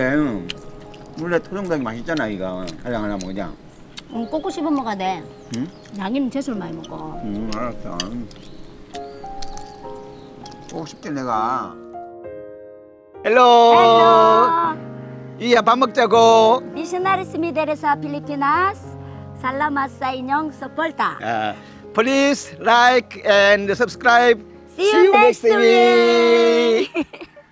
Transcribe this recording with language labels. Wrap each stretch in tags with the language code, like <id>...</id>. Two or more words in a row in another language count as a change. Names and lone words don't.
<ko>원래 토종닭이 맛있잖아 이거. 하나 먹자. 꼭꼭 씹어 먹어야 돼. 응? 양이는 채소를 많이 먹어. 알았어. 꼭 싶지 내가. 헬로. 이야 밥 먹자고.</ko> <tl>Missionaries Mideresa Pilipinas, salamat sa inyong suporta.</tl> <en>Please like and subscribe. See you next week.</en>